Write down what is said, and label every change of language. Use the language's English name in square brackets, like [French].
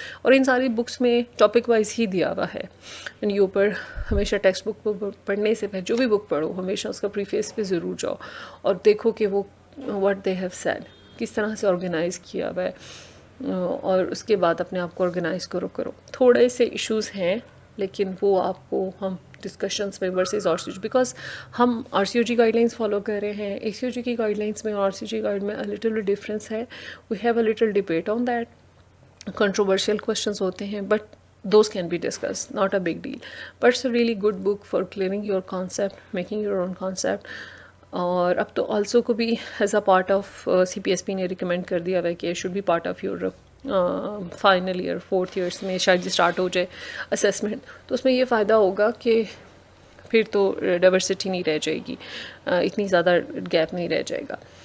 [Urdu] اور ان ساری بکس میں ٹاپک وائز ہی دیا ہوا ہے. ان کے اوپر ہمیشہ ٹیکسٹ بک پڑھنے سے پہلے جو بھی بک پڑھو ہمیشہ اس کا پریفیس پہ ضرور جاؤ اور دیکھو کہ وہ [English] what they have said, [Urdu] کس طرح سے آرگنائز کیا ہوا ہے, اور اس کے بعد اپنے آپ کو آرگنائز کرو. تھوڑے سے ایشوز ہیں لیکن وہ آپ کو ہم ڈسکشنس میں ورسز RCOG, بیکاز ہم RCOG گائیڈ لائنس فالو کر رہے ہیں. ACOG کی گائیڈ لائنس میں اور RCOG گائیڈ میں لٹل ڈفرینس ہے. [English] We have a little debate on that. [Urdu] Controversial questions ہوتے ہیں [English] But those can be discussed, not a big deal, but it's a really good book for clearing your concept, making your own concept. [Urdu] اور اب تو also کو بھی as a part of CPSP نے recommend کر دیا ہوا ہے کہ [English] should be part of your final year [Urdu] 4th years میں شاید اسٹارٹ ہو جائے اسیسمنٹ. تو اس میں یہ فائدہ ہوگا کہ پھر تو ڈائیورسٹی نہیں رہ جائے گی, اتنی زیادہ گیپ نہیں رہ جائے گا.